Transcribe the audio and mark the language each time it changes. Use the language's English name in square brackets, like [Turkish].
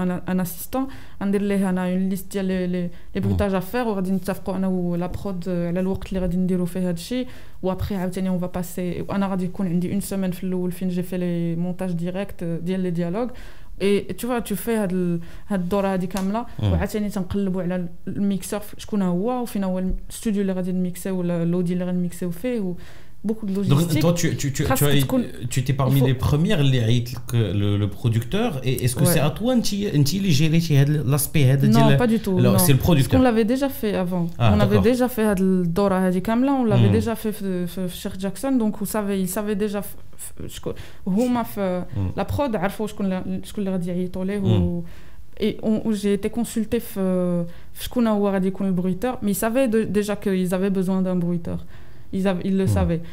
[French] un assistant, [Arabic] ندير ليه انا [French] une liste [Arabic] ديال [French] les bruitages à faire [Arabic] وغادي نتفقوا انا ولا برود على الوقت اللي غادي نديروا فيه هذا الشيء وابري عاوتاني [French] on va passer [Arabic] انا غادي يكون عندي [French] une semaine [Arabic] في الاول فين [French] j'ai fait les montages directs [Arabic] ديال [French] les dialogues. Et tu vois, tu fais [Arabic] هاد الدوره هادي كامله وعاوتاني تنقلبوا على الميكسور شكون هو وفين هو الاستوديو اللي غادي نميكسيو ولا لودي اللي غنميكسيو فيه [French] beaucoup de logistique. Donc toi tu étais parmi les premières [Arabic] اللي عيط [French] le producteur et est-ce que c'est à toi [Arabic] انت اللي جيريتي هذا [French] l'aspect [Arabic] هذا ديال [French] Non, pas du tout. Non, c'est le producteur. On l'avait déjà fait avant. On avait déjà fait [Arabic] هاد الدوره هادي كامله, [French] on l'avait déjà fait في Sheikh Jackson, donc il savait déjà [Arabic] هما في [French] la prod [Arabic] عرفوا شكون اللي غادي يعيطوا ليه [French] et j'ai été consultée [Arabic] في شكون هو غادي يكون البرويتور, [French] mais ils savaient déjà qu'ils avaient besoin d'un bruiteur. ils le savaient.